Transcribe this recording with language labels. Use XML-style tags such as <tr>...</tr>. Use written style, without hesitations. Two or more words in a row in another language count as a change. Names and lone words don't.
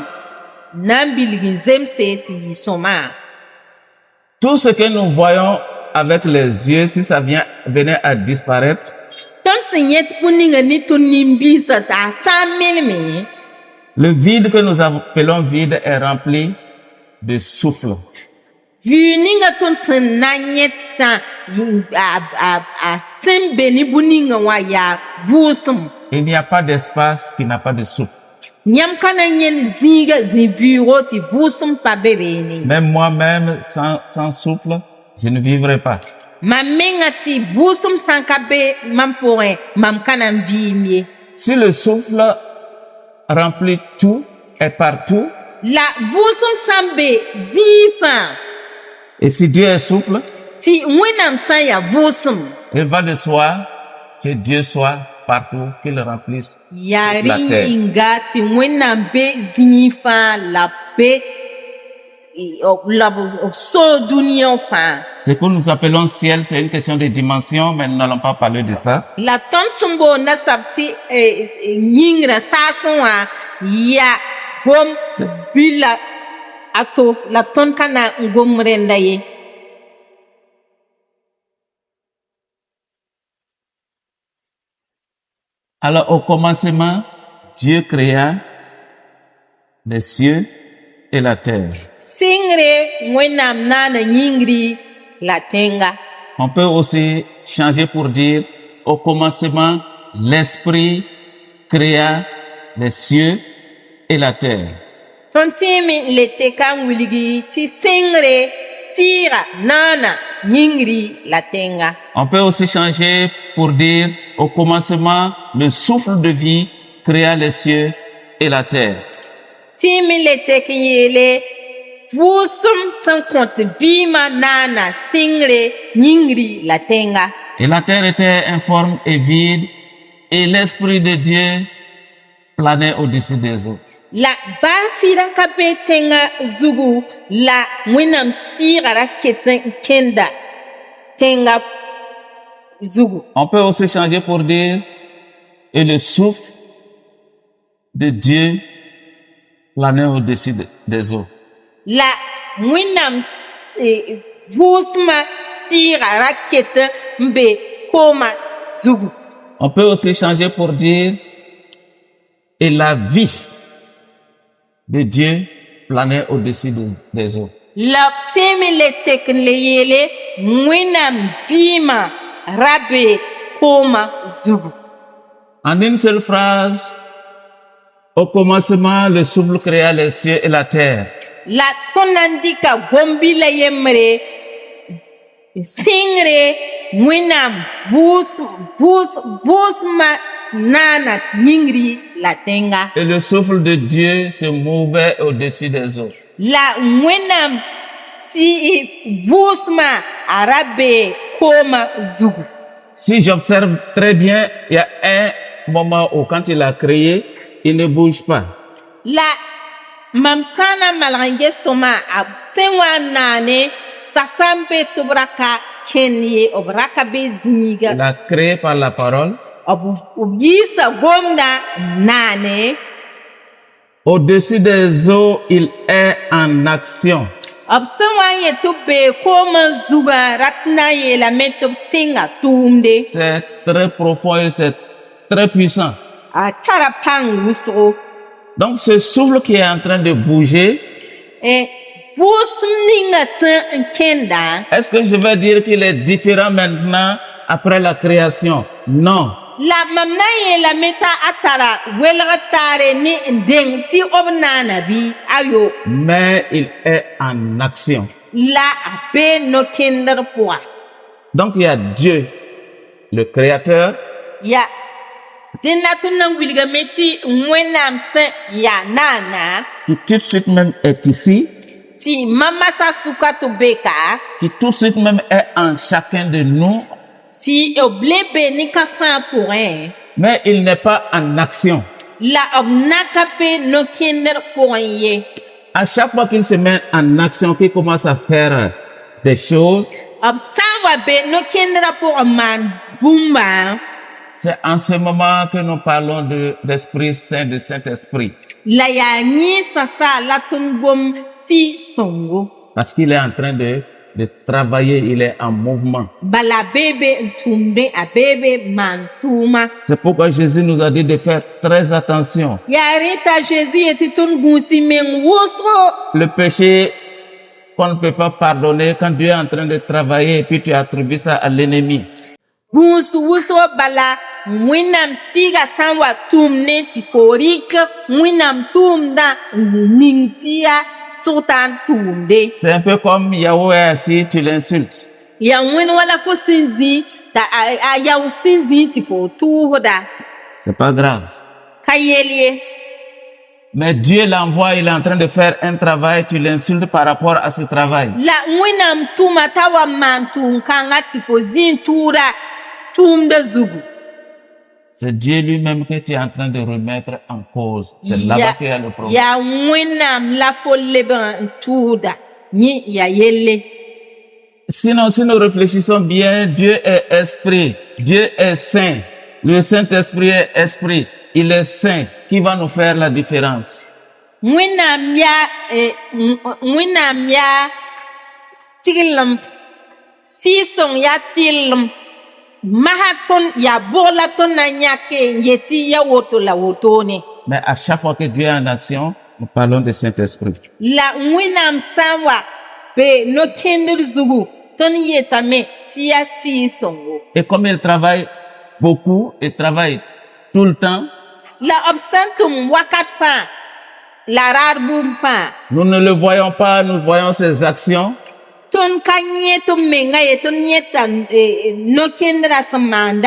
<mos>Na n bilg n zemse tɩ yɩ sõma.</mos> <fr>tout ce que nous voyons avec les yeux, si ça venait à disparaître,</fr> <mos>Tõnd sẽn yet pũ-ninga ne tõnd nim-biisã t'a sã n melme,</mos> <fr>le vide que nous appelons vide est rempli de souffle.</fr> <mos>vɩɩ ninga tõnd sẽn na n yẽtã a sẽn be ne bũ-ninga wã yaa vʋʋsem.</mos> <fr>Il n'y a pas d'espace qui n'a pas de souffle.</fr> <mos>Yãmb ka na n yẽnd zĩiga zĩ-buugo tɩ vʋʋsem pa be beene.</mos> <fr>Même moi-même, sans souffle, je ne vivrai pas.</fr> <mos>Mam menga tɩ vʋʋsem sã n ka be mam pʋgẽ mam ka na n vɩɩm ye.</mos> <fr>Si le souffle remplit tout, est partout.</fr> <mos>La vʋʋsem sãn be zĩig fãa</mos> <fr>Et si Dieu est souffle,</fr> <mos>tɩ wẽnnaam sã n yaa vʋʋsem</mos> <fr>il va de soi que Dieu soit partout, qu'il remplisse</fr> <mos>yaa</mos> <fr>toute la</fr> <mos>rẽ</mos> <fr>terre.</fr> <mos>yĩnga tɩ wẽnnaam be zĩig fãa la be la b soo dũniyã fãa.</mos> <fr>Ce que nous appelons ciel, c'est une question de dimension, mais nous n'allons pas parler de ça.</fr> <mos>La tõnd sẽn boond nasab tɩ yĩngrã saasẽ wã yaa gom bɩ la ato la tõnd ka na n gom rẽnda ye.</mos> <fr>Alors au commencement, Dieu créa les cieux et la terre.</fr> <mos>Sɩngre wẽnnaam naana yĩngri la tẽnga.</mos> <fr>On peut aussi changer pour dire au commencement, l'Esprit créa les cieux et la terre.</fr> <mos>Tõnd tẽeme n le teka n wilgi tɩ sɩngre sɩɩga naana yĩngri la tẽnga.</mos> <fr>On peut aussi changer pour dire au commencement, le souffle de vie créa les cieux et la terre.</fr> <mos>Tẽeme n le tek n yeele vʋʋsem sẽn kõt bɩɩmã naana sɩngre yĩngri la tẽnga.</mos> <fr>Et la terre était informe et vide, et l'Esprit de Dieu planait au-dessus des eaux.</fr> <mos>La baafi ra ka be tẽnga zugu la wẽnnaam sɩɩga ra ket n kẽnda tẽnga zugu.</mos> <fr>On peut aussi changer pour dire, et le souffle de Dieu planait au-dessus des eaux.</fr> <mos>La wẽnnaam vʋʋsmã sɩɩga ra ket n be kooma zugu.</mos> <fr>On peut aussi changer pour dire, et la vie de Dieu planait au-dessus des eaux.</fr> <mos>La tẽeme le tek n le yeele wẽnnaam bɩɩmã ra be kooma zugu.</mos> <fr>En une seule phrase, au commencement, le souffle créa les cieux et la terre.</fr> <mos>La tõnd na n dɩka gom-bɩ la yembre sɩngre wẽnnaam vʋʋsmã naana yĩngri la tẽnga.</mos> <fr>Et le souffle de Dieu se mouvait au-dessus des eaux.</fr> <mos>La wẽnnaam vʋʋsmã a ra be kooma zugu.</mos> <fr>Si j'observe très bien, il y a un moment où quand il a créé, il ne bouge pas.</fr> <mos>La mam sã n na n malg n ges-sõma a sẽn wa n naane sã n be tɩ b ra ka kẽnd ye b ra ka be zĩiga.</mos> <fr>Il a créé par la parole.</fr> <mos>B yiisa gomda n naane.</mos> <fr>Au-dessus des eaux, il est en action.</fr> <mos>B sẽn wa n yẽ tɩ b bee koomã zugã rat na n yeelame tɩ b sɩnga tʋʋmde.</mos> <fr>C'est très profond et c'est très puissant.</fr> <mos>A tara pãng wʋsgo.</mos> <fr>Donc ce souffle qui est en train de bouger,</fr> <mos>Vʋʋsem ninga sẽn n kẽnda.</mos> <fr>est-ce que je vais dire qu'il est différent maintenant après la création? Non.</fr> <mos>La mam na n yeelame t'a a tara welg taare ne n deng tɩ b naana bɩ ayo.</mos> <fr>Mais il est en action.</fr> <mos>La a bee no-kẽndr pʋga.</mos> <fr>Donc il y a Dieu, le créateur,</fr> <mos>Ya dẽn la tɩ na n wilgame tɩ wẽnnaam sẽn yaa naana</mos> <fr>qui tout de suite même est ici,</fr> <mos>tɩ mamasa suka tɩ beka</mos> <fr>qui tout de suite même est en chacun de nous,</fr> <mos>tɩ b le be ne ka fãa pʋgẽ.</mos> <fr>mais il n'est pas en action.</fr> <mos>La b na ka be no-kẽndr pʋgẽ ye.</mos> <fr>À chaque fois qu'il se met en action, qu'il commence à faire des choses,</fr> <mos>B sã n wa be no-kẽndrã pʋgẽ maan bũmba</mos> <fr>c'est en ce moment que nous parlons d'Esprit Saint, de Saint-Esprit.</fr> <mos>la yaa yẽesã sa la tõnd gom sɩ-sõngo.</mos> <fr>Parce qu'il est en train de travailler, il est en mouvement.</fr> <mos>Bala bebe n tʋʋmde a bebe maan tʋʋma.</mos> <fr>C'est pourquoi Jésus nous a dit de faire très attention.</fr> <mos>Yaa rẽ t'a Jésus yetɩ tõnd gũusi meng wʋsgo.</mos> <fr>Le péché qu'on ne peut pas pardonner quand Dieu est en train de travailler et puis tu attribues ça à l'ennemi.</fr> <mos>Gũus wʋsgo bala wẽnnaam sɩɩga sã n wa tʋʋm ne tɩ poorik wẽnnaam tʋʋmdã n ning tɩ yaa sʋgtã n tʋʋmde.</mos> <fr>C'est un peu comme Yahweh est assis, tu l'insultes.</fr> <mos>Ya wẽn wala fo sẽn zĩ t'a a yao sẽn zĩ tɩ fo tʋʋsda.</mos> <fr>C'est pas grave.</fr> <mos>Ka yel ye.</mos> <fr>Mais Dieu l'envoie, il est en train de faire un travail, tu l'insultes par rapport à ce travail.</fr> <mos>La wẽnnaam tʋma t'a wa maan tʋʋm kãngã tɩ fo zĩig tʋʋra tʋʋmda zugu.</mos> <fr>C'est Dieu lui-même que tu es en train de remettre en cause. C'est là-bas qu'il y a le problème.</fr> <mos>yaa wẽnnaam la fo leb n tʋʋda yẽ yaa yelle.</mos> <fr>Sinon, si nous réfléchissons bien, Dieu est esprit, Dieu est saint, le Saint-Esprit est esprit, il est saint. Qui va nous faire la différence?</fr> <mos>Wẽnnaam yaa tɩglem sɩɩsõng yaa tɩllem masã tõnd yaa bog la tõnd na n yãke n yet tɩ ya woto la wotone.</mos> <fr>Mais à chaque fois que Dieu est en action, nous parlons du Saint-Esprit.</fr> <mos>La wẽnnaam sã n wa be no-kẽndr zugu tõnd yetame tɩ yaa sɩɩsõngo.</mos> <fr>Et comme il travaille beaucoup, il travaille tout le temps,</fr> <mos>La b sẽn tʋm wakat fãa la raad bũmb fãa</mos> <fr>nous ne le voyons pas, nous voyons ses actions.</fr> <mos>tõnd ka yẽ tɩ b menga ye tõnd yẽta no-kẽndrã sẽn maandã.</mos>